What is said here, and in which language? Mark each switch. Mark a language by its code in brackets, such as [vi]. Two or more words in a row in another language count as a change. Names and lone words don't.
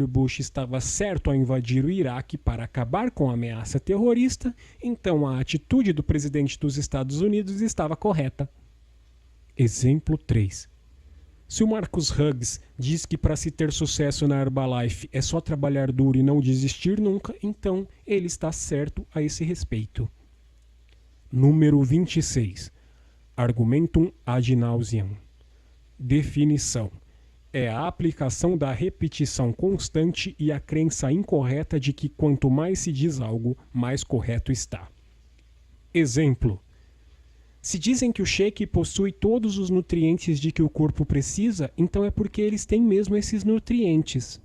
[pt] Bush estava certo ao invadir o Iraque para acabar com a ameaça terrorista, então a atitude do presidente dos Estados Unidos estava correta. Exemplo 3. Se o Marcus Hughes diz que para se ter sucesso na Herbalife é só trabalhar duro e não desistir nunca, então ele está certo a esse respeito. Número 26. [la] Argumentum ad nauseam. [pt] Definição. É a aplicação da repetição constante e a crença incorreta de que quanto mais se diz algo, mais correto está. Exemplo. Se dizem que o shake possui todos os nutrientes de que o corpo precisa, então é porque eles têm mesmo esses nutrientes.